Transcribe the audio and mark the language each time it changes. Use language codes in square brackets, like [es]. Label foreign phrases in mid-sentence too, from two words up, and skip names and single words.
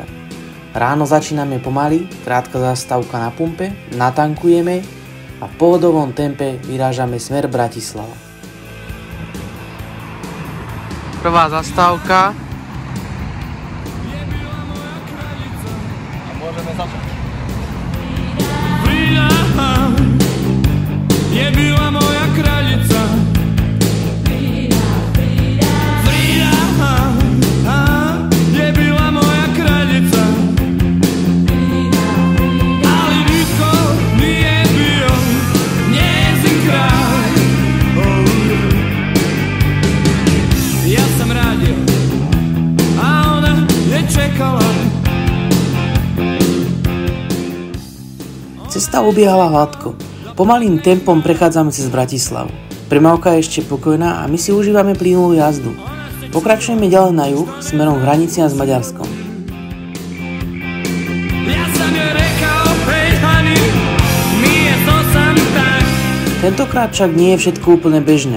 [sk] Ráno začíname pomaly, krátka zastávka na pumpe, natankujeme a v pohodovom tempe vyrážame smer Bratislava. Prvá zastávka. Môžeme začať. [hr] Je byla moja kraljica. Frida, je bila moja kraljica. Ali niko nije bio njezin kralj. Ja sam radio, a ona je čekala. [sk] Cesta ubiehala hladko. Pomalým tempom prechádzame cez Bratislavu. Premávka je ešte pokojná a my si užívame plynulú jazdu. Pokračujeme ďalej na juh, smerom k hraniciam s Maďarskom. Tentokrát však nie je všetko úplne bežné.